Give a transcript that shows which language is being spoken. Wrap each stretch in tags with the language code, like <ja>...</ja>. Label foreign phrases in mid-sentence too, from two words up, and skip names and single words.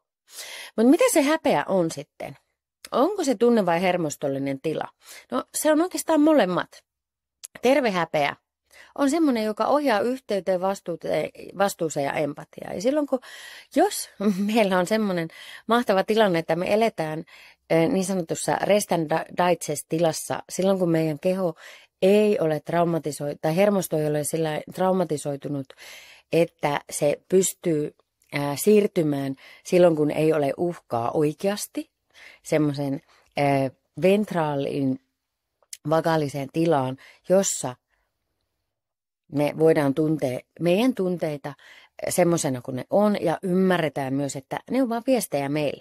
<fi>Mutta mitä se häpeä on sitten? Onko se tunne vai hermostollinen tila? No se on oikeastaan molemmat. Terve häpeä on semmoinen, joka ohjaa yhteyteen, vastuuseen ja empatiaan. Ja silloin jos meillä on semmoinen mahtava tilanne, että me eletään niin sanotussa</fi> <en>rest and</en> <fi>digest tilassa, silloin kun meidän keho ei ole traumatisoitunut, tai hermosto ei ole sillä traumatisoitunut, että se pystyy siirtymään silloin, kun ei ole uhkaa oikeasti, semmoisen ventraalin vagaaliseen tilaan, jossa me voidaan tuntea meidän tunteita semmoisena kuin ne on ja ymmärretään myös, että ne on vain viestejä meille.</fi>